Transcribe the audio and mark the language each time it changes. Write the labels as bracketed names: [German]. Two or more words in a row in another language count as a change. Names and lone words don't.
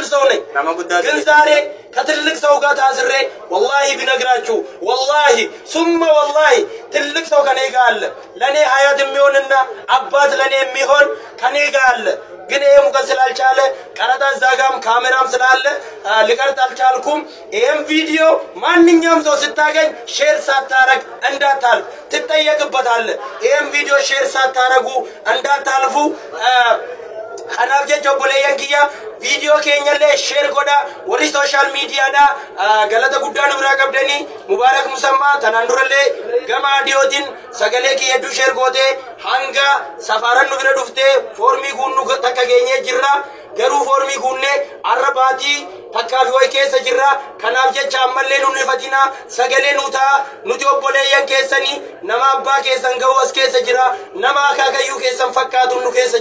[Amharic] ሰው ነኝ። ግን ዛሬ ከትልቅ ሰው ጋር ታስሬ ወላሂ ቢነግራችሁ [Arabic] والله ثم والله [Amharic] ትልቅ ሰው ከኔ ጋር አለ። ለኔ ሀያት የሚሆንና አባት ለኔ የሚሆን ከኔ ጋር አለ። ግን ይሄ ሙቀት ስላልቻለ ቀረጣ ዛጋም ካሜራም ስላለ ልቀርጥ አልቻልኩም። ይሄን ቪዲዮ ማንኛውም ሰው ስታገኝ ሼር ሳታረግ እንዳታልፍ ትጠየቅበታለህ። ይሄን ቪዲዮ ሼር ሳታረጉ እንዳታልፉ [Oromo] Kanaafje jobboleeyyan kiyya viidiyoo keenyallee sheer godha warri [English] sooshaal miidiyaadha [Oromo] galata guddaa nu biraa qabdanii Mubaarak Musammaa tanaan durallee gama adiyootiin sagalee kiyya hedduu sheer gootee hanga safaran nu bira dhuftee foormii guunnu takka geenyee jirra garuu foormii guunnee arra baatii takkaa fi wayi keessa jirra kanaaf jecha ammallee nu ifatina sagalee nu ta'a nuti obboleeyyan keessanii nama abbaa keessan ga'u as keessa jira nama akaakayyuu keessan fakkaatu nu keessa